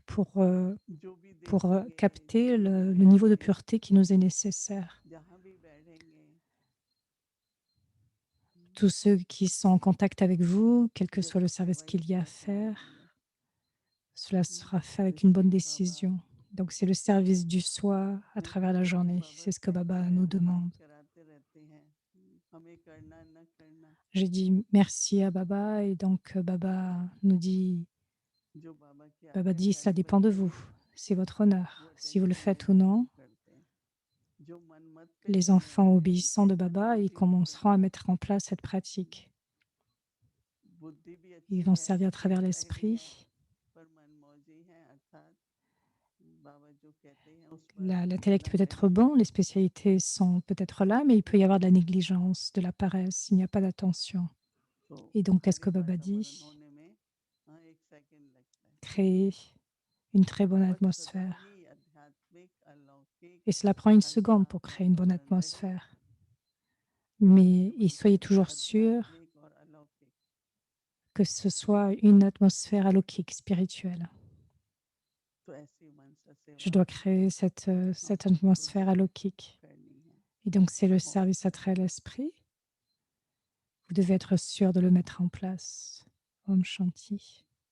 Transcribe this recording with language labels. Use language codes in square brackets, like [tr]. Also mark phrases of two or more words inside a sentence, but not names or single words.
[hi] जो भी [fr] pour [hi] देखेंगे, [fr] capter [hi] जो भी [fr] le niveau de [hi] मिलेंगे, [fr] pureté qui nous est nécessaire. [hi] जहाँ भी बैठेंगे, [fr] Tous ceux qui sont en contact avec vous, quel que soit le [hi] जैसे [fr] service [hi] सेवा [fr] qu'il y a à [hi] स्टेशन [fr] faire, [hi] होती है, [fr] cela sera fait avec une bonne [hi] रिसीव बाबा, [fr] décision. Donc, c'est le service du soi à [hi] नहीं [fr] travers [hi] तो [fr] la [hi] जैसे [fr] journée. [hi] बाबा [fr] C'est ce que [hi] कहते [fr] Baba [hi] हैं [fr] nous [hi] ना, हम [fr] demande. [hi] कराते रहते हैं, हमें करना न करना, [fr] J'ai dit merci à Baba et donc Baba nous dit, [hi] जो बाबा की [fr] Baba dit, ça [hi] आज्ञाकारी [fr] dépend de [hi] बनते [fr] vous. [hi] हैं [fr] C'est votre [hi] वो [fr] honneur. Si vous le [hi] अटेंशन [fr] faites ou [hi] देते हैं, [fr] non, [hi] वो करते हैं। जो मन मत पे [fr] les [hi] चलने [fr] enfants [hi] वाले हैं, [fr] obéissants de Baba, ils [hi] टेक्नोलॉजी में [fr] commenceront à [hi] चलने [fr] mettre [hi] वाले [fr] en [hi] हैं, [fr] place cette pratique. [hi] बुद्धि भी [fr] Ils [hi] अच्छी [fr] vont [hi] है, [fr] servir à travers [hi] तेज बहरी है, [fr] l'esprit. [hi] पर मन मौजी है, अर्थात बाबा जो कहते हैं उस पर [fr] L'intellect [hi] ना [fr] peut être [hi] रहें। [fr] bon, les spécialités sont peut-être là, mais il peut y avoir de la négligence, de la paresse, il n'y a pas d'attention. [hi] तो [fr] Et donc, qu'est-ce que [hi] हरि [fr] Baba [hi] वातावरण [fr] dit? [hi] होने में एक सेकंड लगता है, [fr] Créer une très bonne [hi] और सदा [fr] atmosphère. [hi] ही आध्यात्मिक अलौकिक [fr] Et cela prend une [hi] हर [fr] seconde [hi] साफ [fr] pour créer une bonne [hi] वातावरण रहे। [fr] atmosphère. Mais [hi] तो [fr] et [hi] वही [fr] soyez [hi] कहते हैं [fr] toujours sûrs [hi] आध्यात्मिक और अलौकिक। [fr] que ce soit une atmosphère alokik, spirituelle. [hi] तो ऐसी मनसा [fr] Je [hi] सेवा [fr] dois créer [hi] हम [fr] cette [hi] सबको [fr] atmosphère [hi] जरूर [fr] alokik. [hi] करनी है। [fr] Et donc, c'est le [hi] ओम [fr] service à travers [hi] शांति। [fr] l'esprit. Vous devez être sûr de le mettre en place. [hi] ओम शांति.